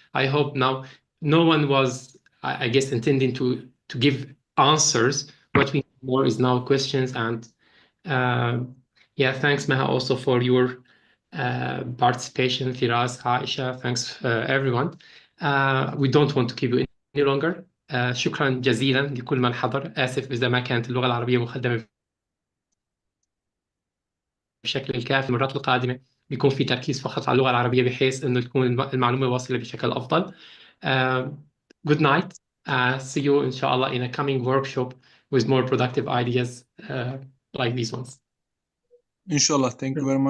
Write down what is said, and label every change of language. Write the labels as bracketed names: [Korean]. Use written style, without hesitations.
[English] I hope now no one was, I guess, intending to give answers. What we need more is now questions. And yeah, thanks, Meha, also for your participation. Firas, Aisha, thanks everyone. We don't want to keep you any longer. [Arabic] شكرا جزيلا لكل من حضر. آسف إذا ما كانت اللغة العربية مقدمة بشكل الكافي. المرات القادمة بيكون في تركيز فقط على اللغة العربية بحيث إنه تكون المعلومة واصلة بشكل أفضل. [English] Good night. See you إن شاء الله in a coming workshop with more productive ideas like these ones. Inshallah. Thank you very much.